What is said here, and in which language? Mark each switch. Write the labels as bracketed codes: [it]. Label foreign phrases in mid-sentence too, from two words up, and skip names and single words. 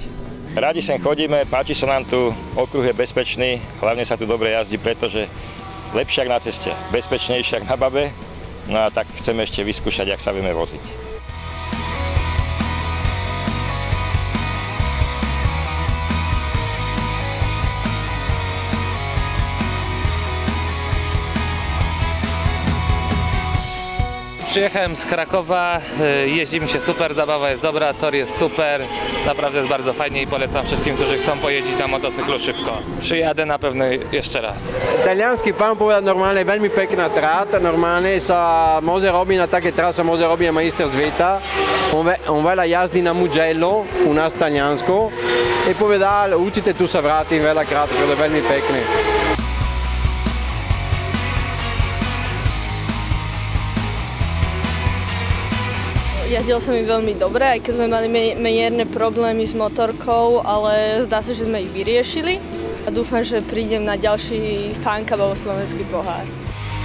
[sk] Radi sem chodíme, páči sa nám tu, okruh je bezpečný, hlavne sa tu dobre jazdí, pretože lepšie ako na ceste, bezpečnejšie ako na babe, no a tak chceme ešte vyskúšať, jak sa vieme voziť. [pl] Przyjechałem z Krakowa, jeździ mi się super, zabawa jest dobra, tor jest super, naprawdę jest bardzo fajnie i polecam wszystkim, którzy chcą pojeździć na motocyklu szybko. Przyjadę na pewno jeszcze raz. [sk] Taliansky pán povedal normálne, veľmi pekná trata, normálne sa môže robiť na také trase, môže robiť majster sveta. On veľa jazdí na Mugello, u nás v Taliansku. I povedal, určite tu sa vrátim veľakrát, pretože je veľmi pekný. Jazdilo sa mi veľmi dobre, aj keď sme mali mierne problémy s motorkou, ale zdá sa, že sme ich vyriešili a dúfam, že prídem na ďalší Fun Cup alebo slovenský pohár.